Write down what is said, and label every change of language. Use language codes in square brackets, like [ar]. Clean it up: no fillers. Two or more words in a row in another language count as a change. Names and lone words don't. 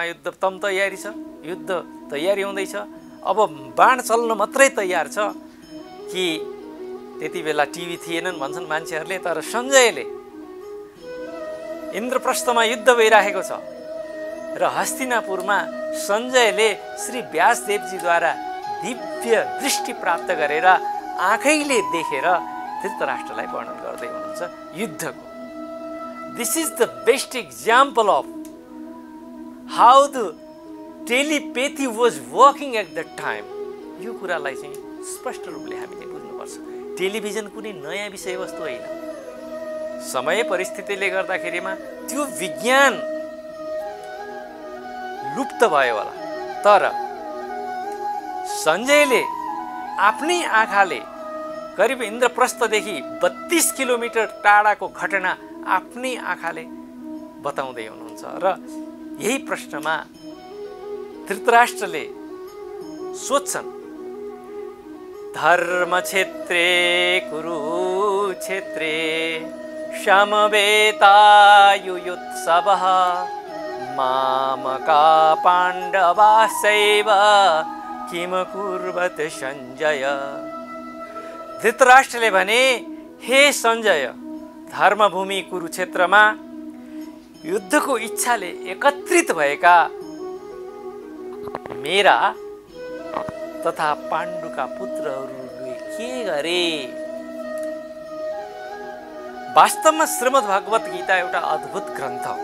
[ne] युद्ध तम तयारी छ, युद्ध तयारी हुँदैछ, अब बाण चल्न मात्रै तयार छ कि त्यति बेला टिभी थिएनन् भन्छन् मान्छेहरूले, तर सञ्जयले इन्द्रप्रस्थमा युद्ध भइरहेको छ र हस्तिनापुरमा सञ्जयले श्री व्यासदेवजीद्वारा दिव्य दृष्टि प्राप्त गरेर आँखैले देखेर धृतराष्ट्रलाई वर्णन गर्दै हुनुहुन्छ युद्धको। [en] This is the best example of how the telepathy was working at the time. [ne] यो कुरालाई चाहिँ स्पष्ट रूपले हामीले बुझ्नुपर्छ। टेलिभिजन कुनै नयाँ विषयवस्तु होइन। समय परिस्थितिले गर्दाखेरिमा त्यो विज्ञान लुप्त भयो होला, तर सञ्जयले आफ्नै आँखाले करिब इन्द्रप्रस्थदेखि 32 किलोमिटर टाढाको घटना आफ्नै आँखाले बताउँदै हुनुहुन्छ। र यही प्रश्नमा धृतराष्ट्रले सोध्छन्, [sa] धर्मक्षेत्रे कुरुक्षेत्रे समवेतायुयुत्सवः मामका पाण्डवाश्चैव किम कुर्वत सञ्जय। [ne] धृतराष्ट्रले भने, हे सञ्जय, धर्मभूमि कुरुक्षेत्रमा युद्धको इच्छाले एकत्रित भएका मेरा तथा पाण्डुका पुत्रहरूले के गरे? वास्तवमा श्रीमद् भागवत गीता एउटा अद्भुत ग्रन्थ हो।